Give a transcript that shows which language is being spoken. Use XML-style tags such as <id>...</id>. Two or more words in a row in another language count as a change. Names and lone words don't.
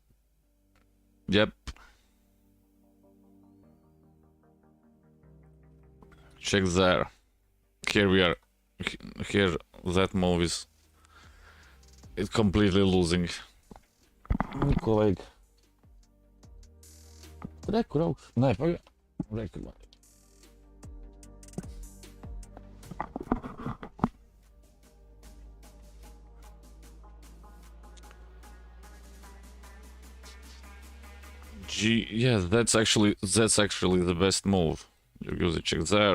<en>Yep. Check there. Here we are. Here, that move is... It's completely losing. Colleague.</en> <lv>Reku augšu. Nē, pagaid. Reku man.</lv> <en>Yeah, that's actually the best move. You use a check there.</en>